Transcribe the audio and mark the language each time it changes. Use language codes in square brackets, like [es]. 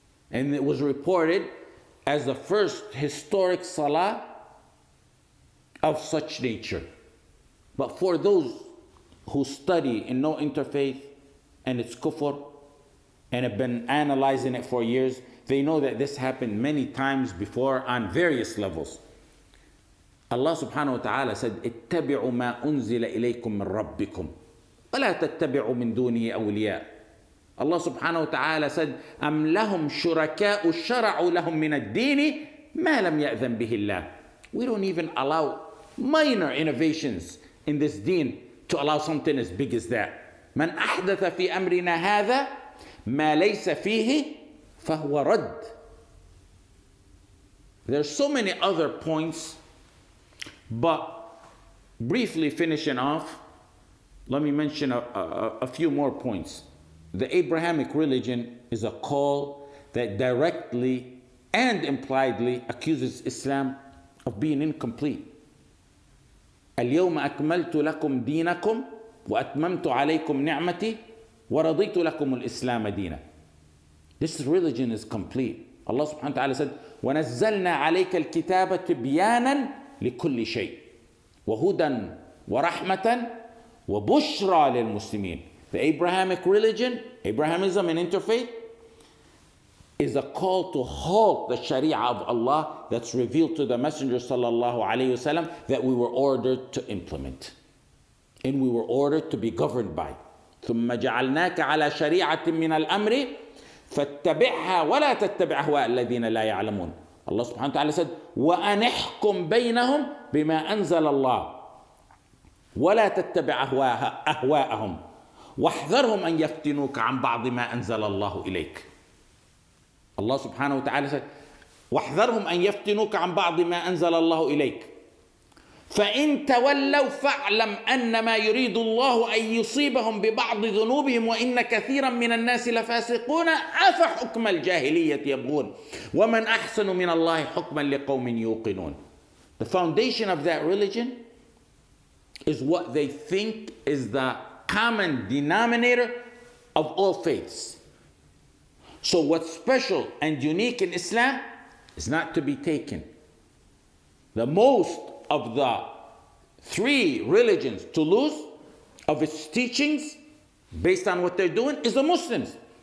[en] And it was reported as the first historic salah of such nature. But for those who study and know interfaith and its kufr and have been analyzing it for years, they know that this happened many times before on various levels. Allah subhanahu wa ta'ala said, [ar] اتبعوا ما أنزل إليكم من ربكم ولا تتبعوا من دونه أولياء. [en] Allah subhanahu wa ta'ala said, [ar] أم لهم شركاء شرعوا لهم من الدين ما لم يأذن به الله. [en] We don't even allow minor innovations in this deen to allow something as big as that. [ar] من أحدث في أمرنا هذا ما ليس فيه فهو رد. [en] There's so many other points, but briefly finishing off, let me mention a few more points. The Abrahamic religion is a call that directly and impliedly accuses Islam of being incomplete. [ar] اليوم أكملت لكم دينكم وأتممت عليكم نعمتي ورضيت لكم الإسلام دينا. [en] This religion is complete. Allah subhanahu wa ta'ala said, [ar] وَنَزَّلْنَا عَلَيْكَ الْكِتَابَ تِبْيَانًا لِكُلِّ شَيْءٍ وَهُدًى وَرَحْمَةً وَبُشْرَى لِلْمُسْلِمِينَ. [en] The Abrahamic religion, Abrahamism and interfaith, is a call to halt the Sharia of Allah that's revealed to the Messenger sallallahu alayhi wasallam that we were ordered to implement and we were ordered to be governed by. [ar] ثُمَّ جَعَلْنَاكَ عَلَى شَرِيعَةٍ مِّنَ الْأَمْرِ فَاتَّبِعْهَا وَلَا تَتَّبِعْ أَهْوَاءَ الَّذِينَ لَا يَعْلَمُونَ. [en] Allah subhanahu wa ta'ala said, [ar] وَأَنِ احْكُمْ بَيْنَهُمْ بِمَا أَنزَلَ اللَّهُ وَلَا تَتَّبِعْ أَهْوَاءَهُمْ وَاحْذَرْهُمْ أَنْ يَفْتِنُوكَ عَنْ بَعْضِ مَا أَنزَلَ اللَّهُ إِلَيْكَ. [en] Allah subhanahu wa ta'ala said, [ar] وَاحْذَرْهُمْ أَنْ يَفْتِنُوكَ عَنْ بَعْضِ مَا أَنزَلَ اللَّهُ إِلَيْكَ فَإِنْ تَوَلَّوْا فَاعْلَمْ أَنَّمَا يُرِيدُ اللَّهُ أَنْ يُصِيبَهُمْ بِبَعْضِ ذُنُوبِهِمْ وَإِنَّ كَثِيرًا مِنَ النَّاسِ لَفَاسِقُونَ أَفَحُكْمَ الْجَاهِلِيَّةِ يَبْغُونَ وَمَنْ أَحْسَنُ مِنَ اللَّهِ حُكْمًا لِقَوْمٍ يُوقِنُونَ. [en] The foundation of that religion is what they think is the common denominator of all faiths. So what's special and unique in Islam is not to be taken. The most of the three religions to lose of its teachings based on what they're doing is the Muslims.